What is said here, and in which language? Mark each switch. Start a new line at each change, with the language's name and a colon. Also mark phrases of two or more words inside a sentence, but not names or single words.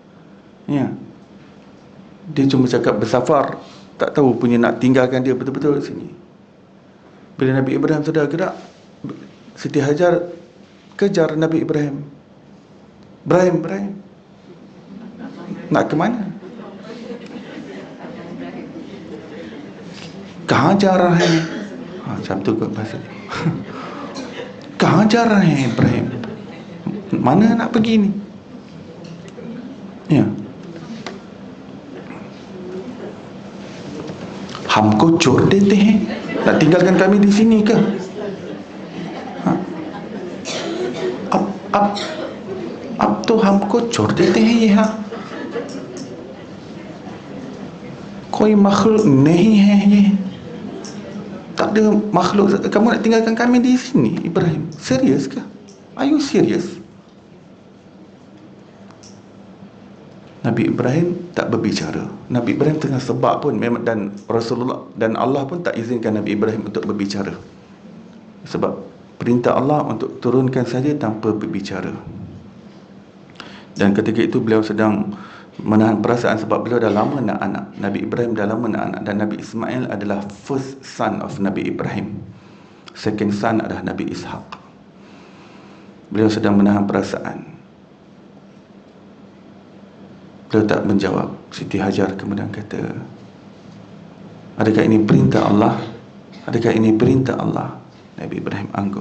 Malay: Dia cuma cakap bersafar, tak tahu punya nak tinggalkan dia betul-betul di sini. Bila Nabi Ibrahim sudah gerak, Siti Hajar kejar Nabi Ibrahim. Ibrahim, nak ke mana?
Hindi: Kahan जा रहा है?
Malay: Macam tu kot bahasa.
Hindi: Kahan जा रहा है Ibrahim?
Malay: Mana nak pergi ni?
Hindi: हमको छोड़ देते हैं?
Malay: Nak tinggalkan kami di sini ke?
Hindi: अब तो हमको छोड़ देते हैं यहाँ, कोई makhluk नहीं है ये,
Malay: tak ada makhluk, kamu nak tinggalkan kami di sini? Ibrahim, serius ke?
English: Are you serious?
Malay: Nabi Ibrahim tak berbicara. Nabi Ibrahim tengah sebab pun memang, dan Rasulullah dan Allah pun tak izinkan Nabi Ibrahim untuk berbicara. Sebab perintah Allah untuk turunkan saja tanpa berbicara. Dan ketika itu beliau sedang menahan perasaan sebab beliau dah lama nak anak. Nabi Ibrahim dah lama nak anak, dan Nabi Ismail adalah
English: first son of
Malay: Nabi Ibrahim.
English: Second son
Malay: adalah Nabi Ishaq. Beliau sedang menahan perasaan. Beliau tak menjawab. Siti Hajar kemudian kata, adakah ini perintah Allah? Adakah ini perintah Allah? Nabi Ibrahim anggup.